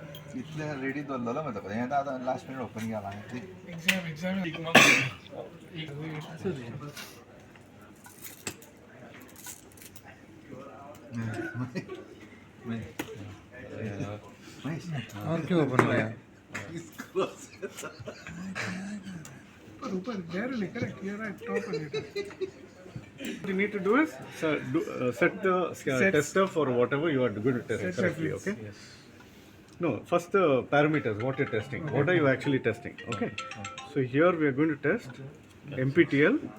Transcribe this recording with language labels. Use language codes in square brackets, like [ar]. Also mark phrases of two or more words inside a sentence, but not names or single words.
[kok] इतले रेडी दवरलेलो मरे हें आतां [en] last minute open [kok] केला [en] exam [hi] और क्यों ओपन हो गया? [en] ऊपर there only, correct? You're right, top of it. What you need to do is set the tester for whatever you are going to test Set correctly, reference. okay? No, first the parameters, what you're testing. What are you actually testing, okay? So here we are going to test MPTL.